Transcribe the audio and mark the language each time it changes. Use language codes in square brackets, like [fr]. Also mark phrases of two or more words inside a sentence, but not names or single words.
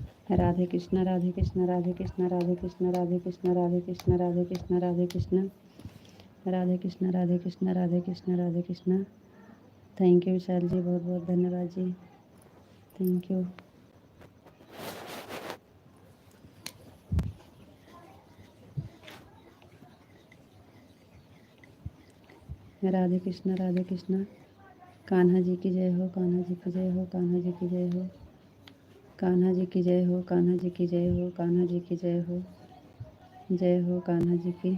[hi] राधे कृष्णा राधे कृष्णा राधे कृष्णा राधे कृष्णा राधे कृष्णा राधे कृष्णा राधे कृष्णा राधे कृष्णा राधे कृष्णा राधे कृष्णा राधे कृष्णा राधे कृष्णा। [en] Thank you [hi] विशाल जी, बहुत बहुत धन्यवाद जी, [en] Thank you. [hi] राधे कृष्णा राधे कृष्णा। कान्हा जी की जय हो, कान्हा जी की जय हो, कान्हा जी की जय हो, कान्हा जी की जय हो, कान्हा जी की जय हो, कान्हा जी की जय हो कान्हा जी की।